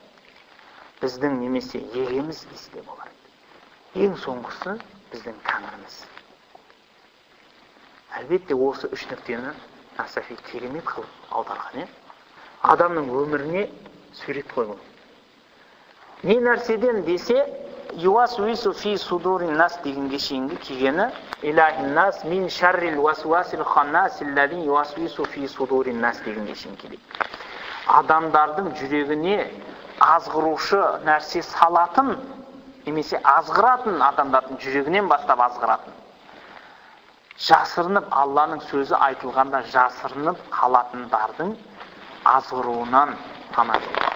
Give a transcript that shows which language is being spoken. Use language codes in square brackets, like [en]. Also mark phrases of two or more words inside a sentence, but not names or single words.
[kk] Біздің немесе егеміз десе болар. Ең соңғысы біздің Тәңіріміз. Әлбетте осы 3 нүктені Насафи керемет қылып аударған. Адамның өміріне сурет қойған. Не нәрседен десе, [ar] يوسوس في صدور الناس [kk] дегенге шейінгі келгені [ar] إله الناس من شر الوسواس الخناس الذي يوسوس في صدور الناس [kk] дегенге шейін келеді. Адамдардың жүрегіне азғырушы нәрсе салатын, немесе азғыратын, адамдардың жүрегінен бастап азғыратын. Жасырынып, Алланың сөзі айтылғанда жасырынып қалатындардың азғыруынан пана болады.